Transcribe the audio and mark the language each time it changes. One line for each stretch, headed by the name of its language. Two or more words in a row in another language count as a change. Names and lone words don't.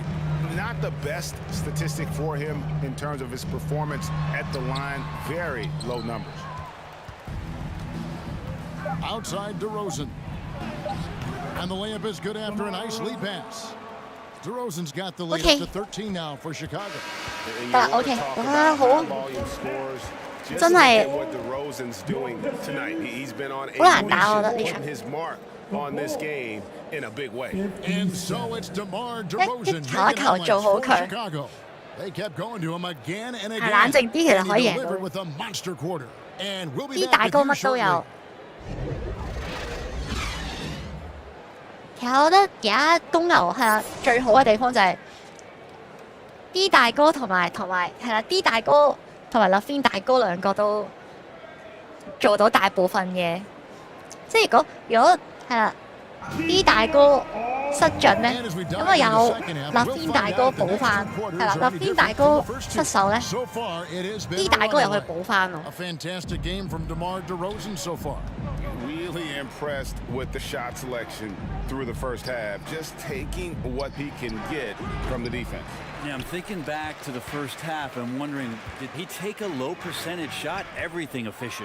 English: Not the best statistic for him in terms of his performance at the line. Very low numbers. Outside DeRozan. And the layup is good after a nice lead pass. DeRozan's got the lead up to 13 now for Chicago.
Cantonese: 得啦 OK， 哇好，真係好難打，我覺得呢場。
English: on this game in a big way. And so it's DeMar DeRozan
Cantonese: 一球做好佢。
English: They kept going to him again and
Cantonese: 係冷
English: again.
Cantonese: 靜啲，其實可以贏
English: Delivered
Cantonese: 到。
English: with a monster quarter. And we'll be
Cantonese: 啲
English: back
Cantonese: 大
English: with
Cantonese: 哥
English: you
Cantonese: 乜都
English: shortly.
Cantonese: 有。其實我覺得而家公牛係啊最好嘅地方就係 D 大哥同埋係啦 D 大哥同埋 Levine 大哥兩個都做到大部分嘢。即係如果係啦 D 大哥失準咧，咁啊有 Levine 大哥補翻，係啦 Levine 大哥失手咧 ，D 大哥又去補翻咯。
English: A fantastic game from DeMar DeRozan so far. Really impressed with the shot selection through the first half, just taking what he can get from the defense. Yeah, I'm thinking back to the first half. I'm wondering, did he take a low percentage shot? Everything efficient.